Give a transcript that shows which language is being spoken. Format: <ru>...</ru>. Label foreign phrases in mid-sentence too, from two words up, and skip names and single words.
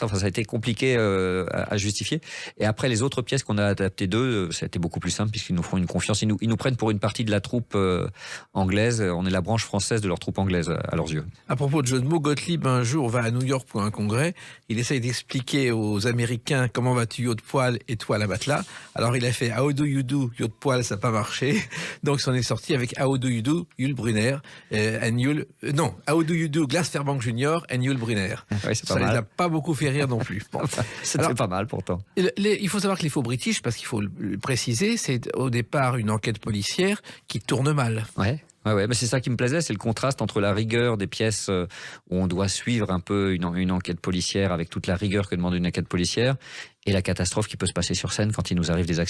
<fr>Enfin, ça a été compliqué à justifier. Et après, les autres pièces qu'on a adaptées d'eux, ça a été beaucoup plus simple puisqu'ils nous font une confiance. Ils nous prennent pour une partie de la troupe anglaise. On est la branche française de leur troupe anglaise à leurs yeux. À propos de jeu de mots, Gottlieb, un jour, va à New York pour un congrès. Il essaye d'expliquer aux Américains comment vas-tu, yacht de poil, et toi, la matelas. Alors, il a fait</fr> <en>How do you do,</en> <fr>yacht de poil, ça n'a pas marché. Donc, il s'en est sorti avec</fr> <en>How do you do,</en> <fr>Yul Brynner,</fr> <en>How do you do,</en> <fr>Glass Fairbank Jr. and Yul Brynner. Ouais, c'est pas ça mal. les a pas beaucoup fait rire non plus. Bon. C'était pas mal pourtant. Il faut savoir que les faux british, parce qu'il faut le préciser, c'est au départ une enquête policière qui tourne mal. Ouais, mais c'est ça qui me plaisait, c'est le contraste entre la rigueur des pièces où on doit suivre un peu une enquête policière avec toute la rigueur que demande une enquête policière et la catastrophe qui peut se passer sur scène quand il nous arrive des accidents.</fr>